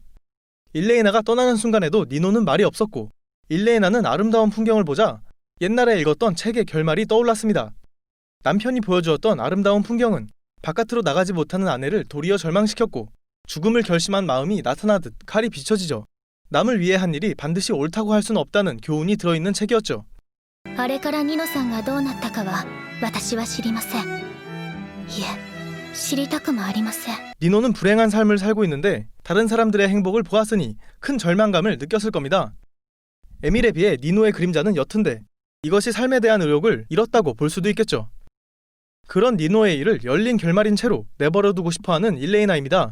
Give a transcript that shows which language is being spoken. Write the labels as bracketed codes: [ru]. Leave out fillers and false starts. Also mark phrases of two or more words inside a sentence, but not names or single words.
[ko] 일레이나가 떠나는 순간에도 니노는 말이 없었고 일레이나는 아름다운 풍경을 보자 옛날에 읽었던 책의 결말이 떠올랐습니다. 남편이 보여주었던 아름다운 풍경은 바깥으로 나가지 못하는 아내를 도리어 절망시켰고 죽음을 결심한 마음이 나타나듯 칼이 비춰지죠. 남을 위해 한 일이 반드시 옳다고 할 수는 없다는 교훈이 들어있는 책이었죠. [ja] あれからニノさんがどうなったかは私は知りません。いえ、知りたくもありません。 [ko] 니노는 불행한 삶을 살고 있는데 다른 사람들의 행복을 보았으니 큰 절망감을 느꼈을 겁니다. 에밀에 비해 니노의 그림자는 옅은데 이것이 삶에 대한 의욕을 잃었다고 볼 수도 있겠죠. 그런 니노의 일을 열린 결말인 채로 내버려두고 싶어하는 일레이나입니다.